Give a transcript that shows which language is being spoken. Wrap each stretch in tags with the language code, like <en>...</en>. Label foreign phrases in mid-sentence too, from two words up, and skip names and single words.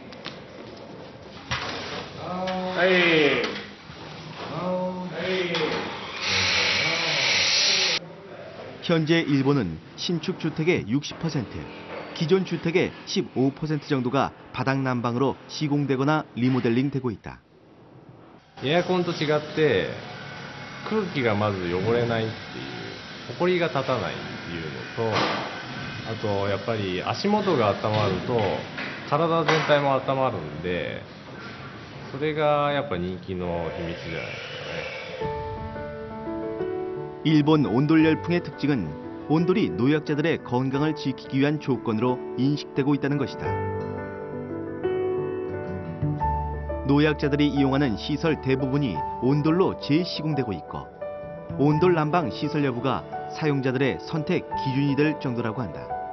<ko>현재 일본은 신축 주택의 60%, 기존 주택의 15% 정도가 바닥 난방으로 시공되거나 리모델링되고 있다.</ko> <ja>エアコンと違って空気がまず汚れないっていう、埃が立たないっていうのと、あとやっぱり足元が温まると体全体も温まるんで、それがやっぱ人気の秘密じゃないですかね。</ja> <ko>일본 온돌 열풍의 특징은 온돌이 노약자들의 건강을 지키기 위한 조건으로 인식되고 있다는 것이다. 노약자들이 이용하는 시설 대부분이 온돌로 재시공되고 있고 온돌 난방 시설 여부가 사용자들의 선택 기준이 될 정도라고 한다.</ko>